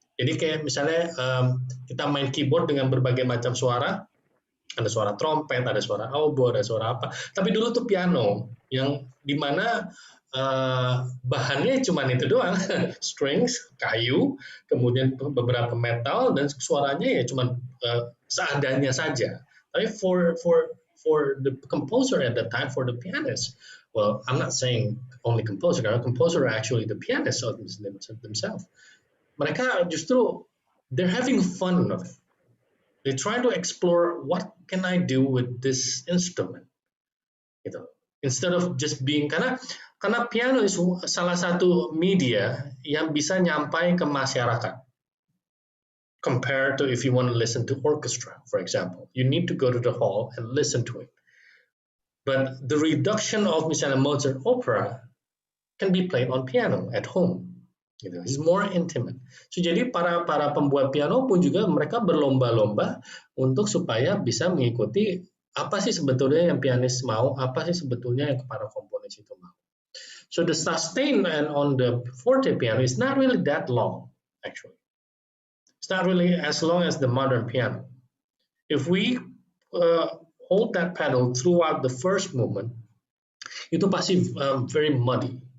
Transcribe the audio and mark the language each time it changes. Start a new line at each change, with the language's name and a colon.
Indonesian: Jadi kayak misalnya kita main keyboard dengan berbagai macam suara, ada suara trompet, ada suara oboe, ada suara apa. Tapi dulu tuh piano yang dimana bahannya cuma itu doang, strings, kayu, kemudian beberapa metal dan suaranya ya cuma seadanya saja. Tapi
English: for the composer at that time, for the pianist, well, I'm not saying only composer,
Indonesian: karena
English: composer are actually the pianists themselves.
Indonesian: Mereka justru
English: they're having fun of it. They try to explore what can I do with this instrument,
Indonesian: gitu.
English: Instead of just being
Indonesian: karena piano is salah satu media yang bisa nyampai ke masyarakat.
English: Compared to if you want to listen to orchestra, for example, you need to go to the hall and listen to it. But the reduction of
Indonesian: misalnya
English: Mozart opera can be played on piano at home. Gitu. It's more intimate.
Indonesian: So, jadi para pembuat piano pun juga mereka berlomba-lomba untuk supaya bisa mengikuti apa sih sebetulnya yang pianis mau, apa sih sebetulnya yang para komponis itu mau.
English: So the sustain and on the forte piano is not really that long, actually. It's not really as long as the modern piano. If we hold that pedal throughout the first movement,
Indonesian: itu pasti
English: very muddy.